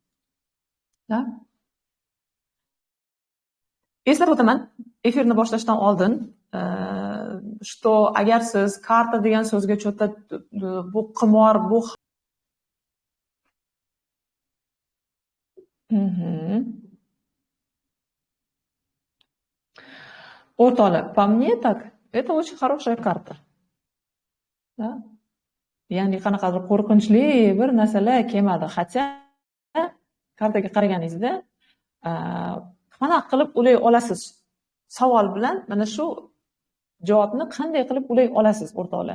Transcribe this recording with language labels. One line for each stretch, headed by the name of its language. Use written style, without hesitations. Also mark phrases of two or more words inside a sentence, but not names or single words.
Uzbek: Eslatib o'taman, efirni boshlashdan oldin, что agar siz karta degan so'zga cho'ta bu qimor, bu o'rtoqlar,
Russian: по мне так, это очень хорошая карта.
Uzbek: Ya'ni qanaqadir qo'rqinchli bir narsalar kelmadi. Hatto kartaga qaraganingizda qanaqa qilib ulay olasiz? Savol bilan mana shu javobni qanday qilib ulay olasiz, o'rtoqlar?